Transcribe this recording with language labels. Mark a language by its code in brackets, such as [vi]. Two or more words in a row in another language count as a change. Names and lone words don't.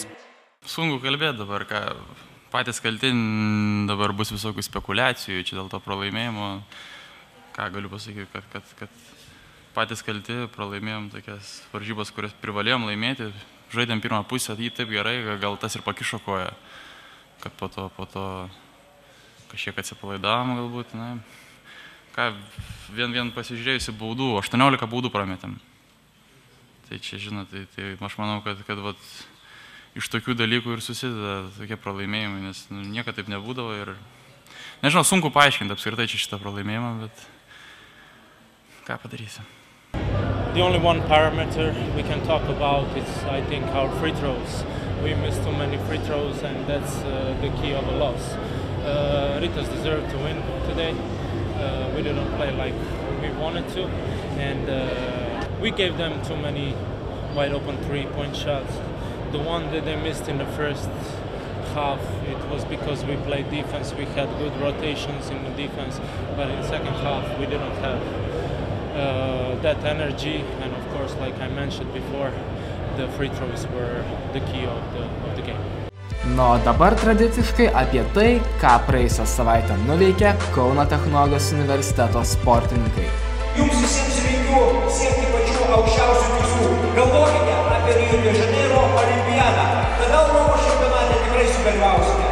[lt] Sunku kalbėti dabar, ką patys kalti, dabar bus visokių spekulacijų, čia dėl to pralaimėjimo, ką galiu pasakyti, kad patys kalti, pralaimėjom tokias varžybas, kurias privalėjom laimėti, žaidėm pirmą pusę, jį taip gerai, gal tas ir pakišo koją, kad po to kažkiek atsipalaidavom galbūt, vien pasižiūrėjusi baudų, 18 baudų prametėm. Tai čia, žinot, tai aš manau, kad iš tokių dalykų ir susideda tokie pralaimėjimai, nes niekada taip nebūdavo ir nežinau, sunku paaiškinti apskritai čia šitą pralaimėjimą, bet ką padarysim. [en] The only one parameter we can talk about is, I think, our free throws. We missed too many free throws and that's the key of a loss. Rytas deserved to win today. We didn't play like we wanted to and we gave them too many wide open 3-point shots. The one that they missed in the first half, it was because we played defense. We had good rotations in the defense, but in the second half we didn't have that energy. And of course, like I mentioned before, the free throws were the key of the game. [lt] O dabar tradiciškai apie tai, ką praėjusią savaitę nuveikė Kauno technologijos universiteto sportininkai. Jums visiems linkiu siekti pačių aukščiausių tikslų. Galvokite apie Rio de Janeiro olimpiadą. Tada Europos čempionate tikrai sudalyvausite.